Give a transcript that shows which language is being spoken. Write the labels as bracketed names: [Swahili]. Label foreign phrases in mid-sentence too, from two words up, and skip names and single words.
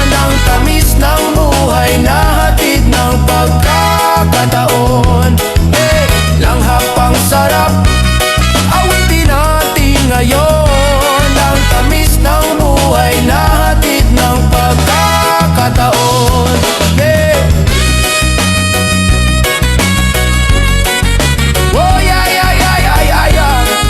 [Filipino] Ang tamis ng buhay na hatid ng pagkakataon. Hey, langhap ang sarap, awitin natin ngayon. Ang tamis ng buhay na hatid ng pagkakataon. [English] Yeah. Oh, yeah, yeah, yeah, yeah, yeah, yeah.